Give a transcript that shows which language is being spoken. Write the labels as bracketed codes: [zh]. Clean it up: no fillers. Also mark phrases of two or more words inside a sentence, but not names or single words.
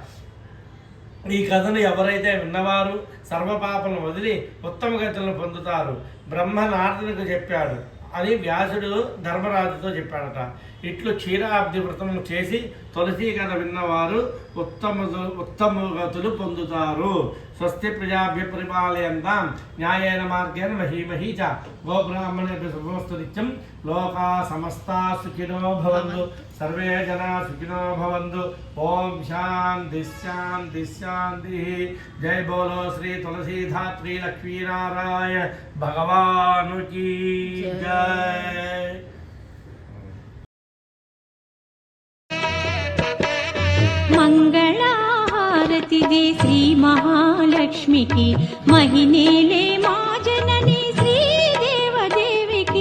[te] ఈ కథను ఎవరైతే విన్నవారు సర్వపాపలను వదిలి ఉత్తమ గతులను పొందుతారు బ్రహ్మ నారదునికి చెప్పాడు అని వ్యాసుడు ధర్మరాజుతో చెప్పాడట. ఇట్లు క్షీరాబ్ది వ్రతము చేసి తులసి కథ విన్నవారు ఉత్తమ గతులు పొందుతారు. [sa] स्वस्ति प्रजाभ्य परिपालयन्तां न्यायेन मार्गेण महीमही च गोब्राह्मणेभ्यो शुभमस्तु नित्यं. लोका समस्ता सुखिनो भवन्तु, सर्वे जना सुखिनो भवन्तु. ॐ शान्ति शान्ति शान्ति. [hi] जय बोलो श्री तुलसीधात्री लक्ष्मीनारायण भगवान की जय. [te] మంగళహారతి దే శ్రీ మహాలక్ష్మికి మహినేలే మా జనని శ్రీ దేవదేవికి.